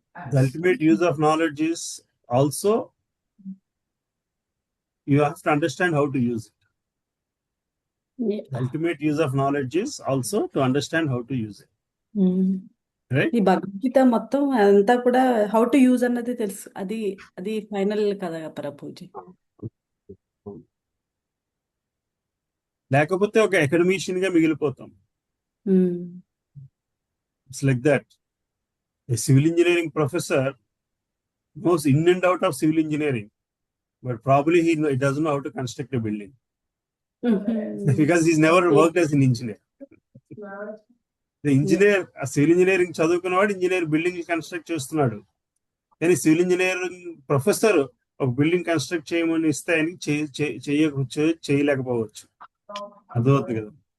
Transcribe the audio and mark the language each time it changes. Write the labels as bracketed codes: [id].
[en] The ultimate use of knowledge is also you have to understand how to use it. Yeah. The ultimate use of knowledge is also to understand how to use it. Right? [te] ఈ భగవద్గీత మొత్తం అంతా కూడా [en] how to use [te] అన్నది తెలుసు. అది final కదా ప్రభుజీ. లేకపోతే ఒక అకాడమిషియన్ గా మిగిలిపోతాం. [en] It's like that. A civil engineering professor knows in and out of civil engineering, but probably he doesn't know how to construct a building because he's never worked as an engineer. The engineer, a civil engineering [te] చదువుకున్నవాడు engineer building construct చేస్తున్నాడు, కానీ civil engineering professor ఒక building construct చేయమని ఇస్తే ఆయనకి చేయలేకపోవచ్చు. అర్థమవుతుంది కదా.